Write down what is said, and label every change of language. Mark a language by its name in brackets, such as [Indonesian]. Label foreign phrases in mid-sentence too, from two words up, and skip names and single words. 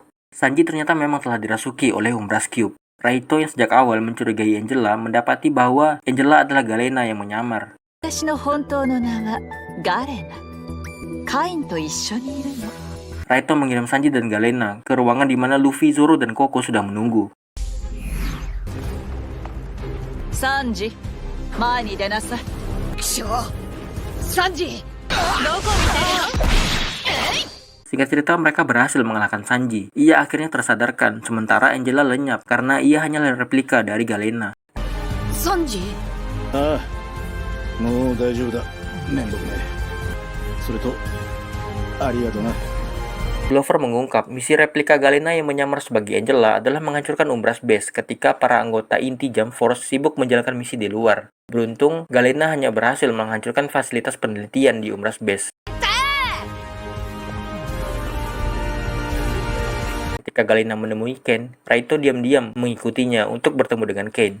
[Indonesian] Sanji ternyata memang telah dirasuki oleh Umbras Cube. Raito yang sejak awal mencurigai Angela mendapati bahwa Angela adalah Galena yang menyamar. Raito mengirim Sanji dan Galena ke ruangan di mana Luffy, Zoro, dan Koko sudah menunggu. Sanji, [Japanese] 前に出なさい. Sanji [Indonesian] Singkat cerita, mereka berhasil mengalahkan Sanji. Ia akhirnya tersadarkan, sementara Angela lenyap karena ia hanyalah replika dari Galena. Sanji [Japanese] ああ、もう大丈夫だ。めんどくねえ。それと、ありがとな。 [Indonesian] Glover mengungkap misi replika Galena yang menyamar sebagai Angela adalah menghancurkan Umbras Base ketika para anggota inti Jump Force sibuk menjalankan misi di luar. Beruntung, Galena hanya berhasil menghancurkan fasilitas penelitian di Umbras Base. Ketika Galena menemui Ken, Raito diam-diam mengikutinya untuk bertemu dengan Ken.